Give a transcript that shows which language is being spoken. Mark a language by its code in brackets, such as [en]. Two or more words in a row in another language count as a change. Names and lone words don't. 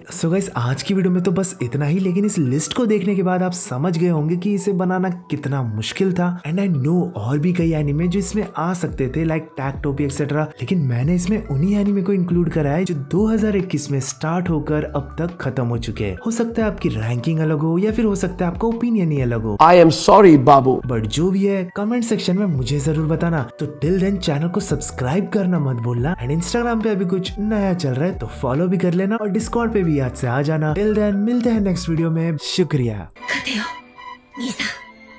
[en] so guys [hi] आज की वीडियो में तो बस इतना ही, लेकिन इस लिस्ट को देखने के बाद आप समझ गए होंगे कि इसे बनाना कितना मुश्किल था। [en] and I know [hi] और भी कई एनिमे जो इसमें आ सकते थे लाइक टैक्टोपी एक्सेट्रा, लेकिन मैंने इसमें उन्हीं एनिमे को इंक्लूड करा है जो 2021 में स्टार्ट होकर अब तक खत्म हो चुके हैं। हो सकता है आपकी रैंकिंग अलग हो या फिर हो सकता है आपका ओपिनियन ही अलग हो। [en] I am sorry, Babu. [hi] बट जो भी है [en] comment section [hi] में मुझे जरूर बताना। तो [en] till then channel [hi] को सब्सक्राइब करना मत भूलना एंड इंस्टाग्राम पे अभी कुछ नया चल रहा है तो फॉलो भी कर लेना और डिस्कॉर्ड पे भी याद से आ जाना। [en] till then [hi] मिलते हैं [en] next video [hi] में। शुक्रिया। [ja] 勝てよ兄さん